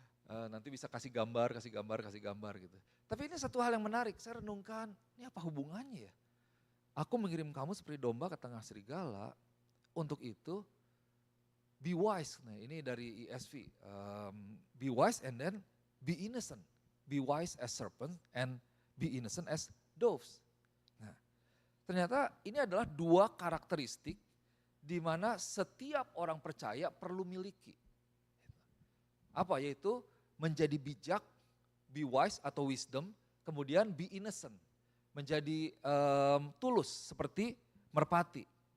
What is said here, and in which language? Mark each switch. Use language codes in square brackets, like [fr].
[id] Nanti bisa kasih gambar gitu. Tapi ini satu hal yang menarik, saya renungkan, ini apa hubungannya ya? Aku mengirim kamu seperti domba ke tengah serigala, untuk itu [en] be wise. [id] Nah ini dari ESV, [en] be wise and then be innocent. Be wise as serpent and be innocent as doves. [id] Nah ternyata ini adalah dua karakteristik di mana setiap orang percaya perlu miliki. Apa yaitu menjadi bijak, [en] be wise [id] atau wisdom, kemudian [en] be innocent, [id] menjadi tulus seperti merpati.